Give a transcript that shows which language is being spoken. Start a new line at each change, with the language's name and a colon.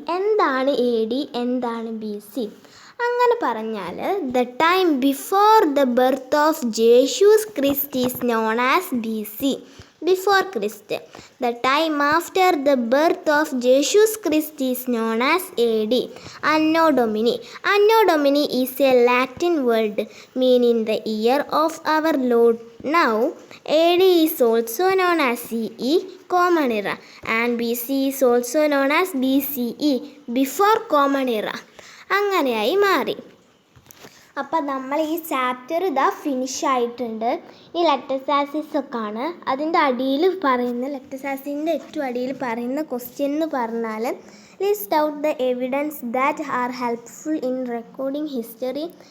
Malayalam: എന്താണ് A D, എന്താണ് B C? അങ്ങനെ പറഞ്ഞാൽ
English: The time before the birth of Jesus Christ is known as B C, before Christ. The time after the birth of Jesus Christ is known as A D. Anno Domini. Anno Domini is a Latin word meaning the year of our lord. Now, AD is also known as CE, Common Era, and BC is also known as BCE, Before Common Era.
Malayalam: അങ്ങനെയായി മാറി. അപ്പോൾ നമ്മൾ ഈ chapter ഇതാ finish ആയിട്ടുണ്ട്. ഈ ലെറ്റസാസിസ് ഒക്കെ ആണ് അതിൻ്റെ അടിയിൽ പറയുന്ന ലെറ്റസാസിൻ്റെ ഏറ്റവും അടിയിൽ പറയുന്ന ക്വസ്റ്റ്യൻ എന്ന് പറഞ്ഞാൽ
English: List out the evidence that are helpful in recording history.